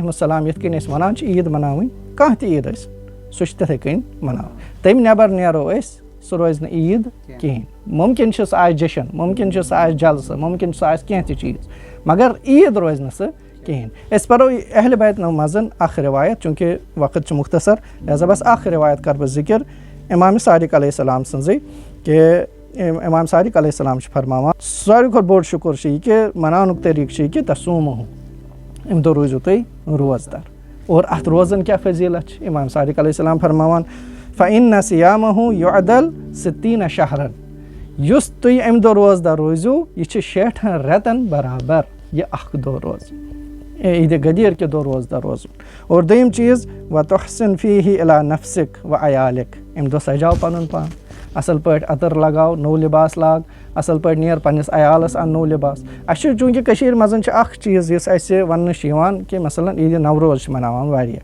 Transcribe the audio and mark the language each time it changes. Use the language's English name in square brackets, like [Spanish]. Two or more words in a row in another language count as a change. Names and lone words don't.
[Kashmiri] السلام یِتھ کٔنۍ أسۍ ونان چھِ عیٖد مناوٕنۍ کانٛہہ تہِ عیٖد ٲسۍ سُہ چھِ تِتھٕے کٔنۍ مناوٕنۍ تمہِ نٮ۪بر نیرو أسۍ سُہ روزِ نہٕ عیٖد کِہینۍ مُمکِن چھُ سُہ آسہِ جشن مُمکِن چھُ سُہ آسہِ جلسہٕ مُمکِن چھُ سُہ آسہِ کینٛہہ تہِ چیٖز مگر عیٖد روزِ نہٕ سُہ کِہینۍ أسۍ پرو اہل بیتن منٛز اکھ روایت چوٗنٛکہِ وقت چھُ مختصر لہذا بس اکھ روایت کرٕ بہٕ ذِکر امام صادق [Arabic] علیہ السلام [Kashmiri] سٕنٛزٕے کہِ امام صادق [Arabic] علیہ السلام [Kashmiri] چھِ فرماوان ساروی کھۄتہٕ بوٚڑ شُکر چھُ یہِ کہِ مناونُک طریٖقہٕ چھُ یہِ کہِ تسوٗمہوٗ امہِ دۄہ روٗزِو تُہۍ روزدار اور اتھ روزن کیاہ فضیٖلت چھِ امام صادق [Arabic] علیہ السلام [Kashmiri] فرماوان [Arabic] فإن صيامه يعدل 60 شهرا [Kashmiri] یُس تُہۍ امہِ دۄہ روزدار روٗزِو یہِ چھِ 60 رٮ۪تن برابر یہِ اکھ دۄہ روزٕ عیٖدِ غدیٖر کہِ دۄہ روزدار روزُن اور دوٚیِم چیٖز [Arabic] وتحسن فیہ الی نفسک و عیالک [Kashmiri] امہِ دۄہ سجاو پنُن پان اصل پٲٹھۍ عطر لگاو نوٚو لباس لاگ اصل پٲٹھۍ نیر پننِس عیالس ان نوٚو لباس اسہِ چھُ چوٗنٛکہِ کٔشیٖرِ منٛز چھِ اکھ چیٖز یُس اسہِ وننہٕ چھُ یِوان کہِ مثلاً عیٖدِ نوروز چھِ مناوان واریاہ